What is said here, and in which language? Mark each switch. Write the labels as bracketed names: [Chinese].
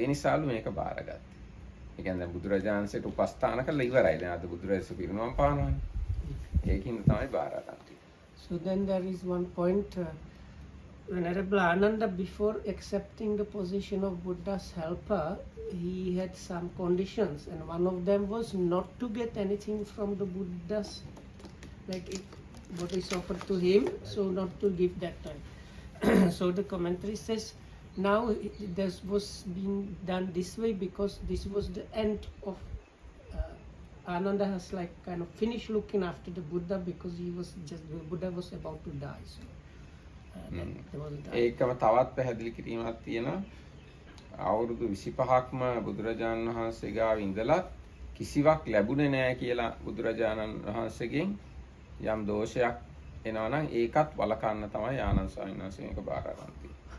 [Sinhala] ඒ නිසාලු මේක බාරගත්තා. ඒ කියන්නේ දැන් බුදුරජාණන්සේට උපස්ථාන කරලා ඉවරයි. දැන් අද බුදුරජාණන්සේ පිරිනවම් පානවනේ. ඒකින් තමයි බාරගත්තේ. [English] So then there is one point. Venerable Ananda, before accepting the position of Buddha's helper, he had some conditions, and one of them was not to get anything from the Buddha's, like what is offered to him, so not to give that time. So the commentary says, now this was being done this way because this was the end of Ananda has like kind of finished looking after the Buddha because the Buddha was about to die. So there was a [Sinhala] ඒකම තවත් පැහැදිලි කිරීමක් තියෙනවා. අවුරුදු 25ක්ම බුදුරජාණන් වහන්සේ ගාව ඉඳලා කිසිවක් ලැබුණේ නැහැ කියලා බුදුරජාණන් වහන්සේගෙන් යම් දෝෂයක් එනවා නම් ඒකත් වළකන්න තමයි ආනන්ද ස්වාමීන් වහන්සේ මේක බාර ගන්න තියෙන්නේ.